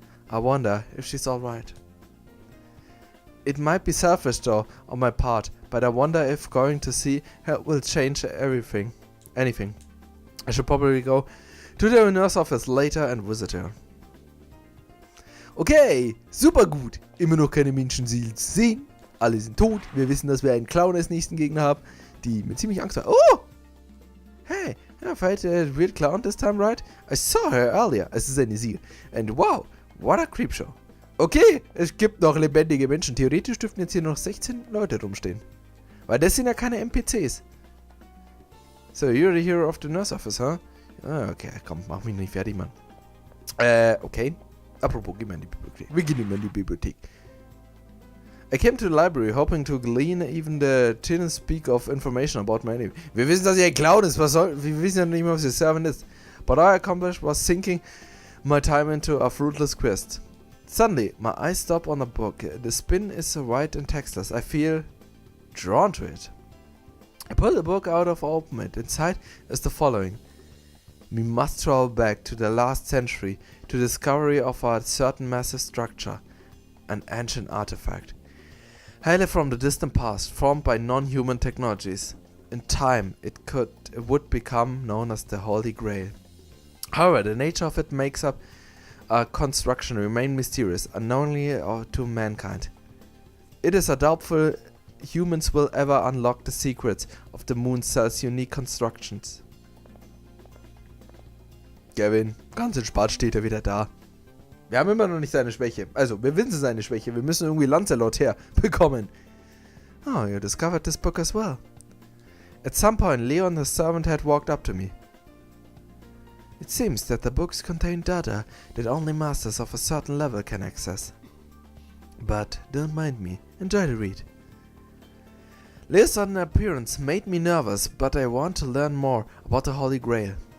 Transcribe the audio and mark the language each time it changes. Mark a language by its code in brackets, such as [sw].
[en] I wonder if she's alright. It might be selfish though, on my part, but I wonder if going to see her will change anything. I should probably go to the nurse office later and visit her. [de] Okay, super gut. Immer noch keine Menschenseelen zu sehen. Alle sind tot. Wir wissen, dass wir einen Clown als nächsten Gegner haben, die mir ziemlich Angst hat. Oh! [en] Hey, I fight a real clown this time, right? I saw her earlier. [de] Es ist eine sie. [en] And wow, what a creepshow. [de] Okay, es gibt noch lebendige Menschen. Theoretisch dürften jetzt hier noch 16 Leute rumstehen. Weil das sind ja keine NPCs. [en] So, you're the hero of the nurse office, huh? [de] Ah, okay, komm, mach mich nicht fertig, Mann. Okay. Apropos, geh mal in die Bibliothek. Wir gehen immer in die Bibliothek. [en] I came to the library, hoping to glean even the thinnest speak of information about my enemy. [de] Wir wissen, dass er ein Clown ist. Wir wissen ja nicht mehr, was ihr Servant ist. [en] But all I accomplished was sinking my time into a fruitless quest. Suddenly, my eyes stop on a book. The spin is white and textless. I feel drawn to it. I pull the book out of open it. Inside is the following. We must travel back to the last century to the discovery of a certain massive structure, an ancient artifact. Hail from the distant past, formed by non-human technologies. In time, it would become known as the Holy Grail. However, the nature of it makes up a construction remain mysterious, unknowingly to mankind. It is doubtful humans will ever unlock the secrets of the moon cell's unique constructions. [de] Gavin, ganz entspannt steht er wieder da. Wir haben immer noch nicht seine Schwäche. Also, wir wissen seine Schwäche. Wir müssen irgendwie Lancelot herbekommen. [en] Oh, you discovered this book as well. At some point, Leon the servant had walked up to me. It seems that the books contain data that only masters of a certain level can access. But don't mind me. Enjoy the read. Leo's sudden appearance made me nervous, but I want to learn more about the Holy Grail.